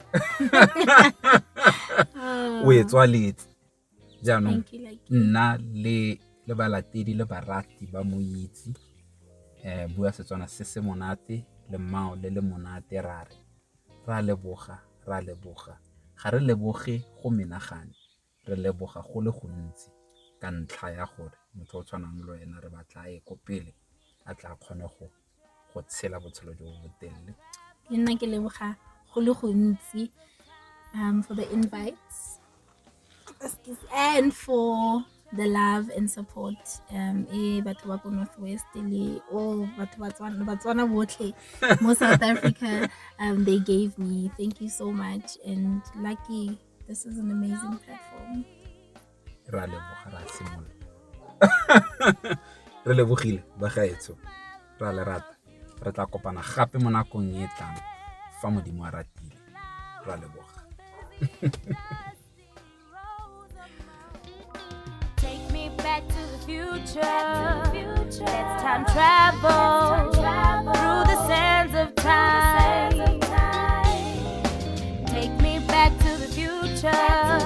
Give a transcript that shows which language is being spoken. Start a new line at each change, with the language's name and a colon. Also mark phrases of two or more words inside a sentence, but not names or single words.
Tswana: O e tswaletse jaanong nna le balatedi le barati ba moitsi bua Setswana se se monate le mao le monate ra leboga ga re leboge go menagane, re leboga go le gontsi ka ntlha ya gore motho o tshwanang le wena re batla ko pele a tla kgone go tshela botshelo jo bo botelele. Le nna ke leboga go le gontsi
English: for the invites and for the love and support
Tswana: batho ba ko Northwest le batho ba Tswana botlhe mo
English: South Africa they gave me. Thank you so much, and lucky, this is an amazing platform.
Tswana: Ra leboga ra simolla. Re lebogile ba gaetsho, ra le rata, re tla kopana gape mo nakong e tlang fa Modimo a ratile. Ra leboga.
English: Back to the future. Let's time travel through the sands of time. Take me back to the future.